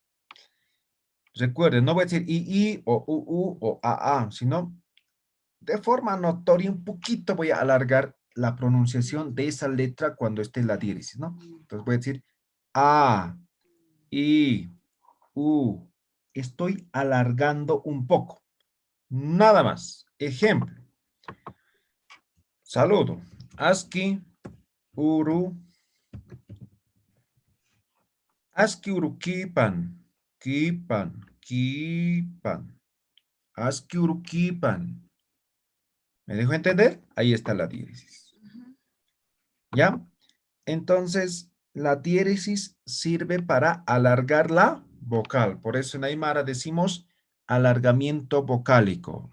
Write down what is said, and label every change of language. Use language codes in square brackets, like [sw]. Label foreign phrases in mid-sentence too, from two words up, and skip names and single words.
[es] Recuerden, no voy a decir I o U o A, sino de forma notoria un poquito voy a alargar la pronunciación de esa letra cuando esté en la diéresis, ¿no? Entonces voy a decir A, I, U. Estoy alargando un poco. Nada más. Ejemplo. Saludo. [ay] Aski uru. Aski uru kipan. Kipan. Kipan. Aski uru kipan. [es] ¿Me dejo entender? Ahí está la diéresis. ¿Ya? Entonces, la diéresis sirve para alargar la vocal. Por eso en Aymara decimos alargamiento vocálico.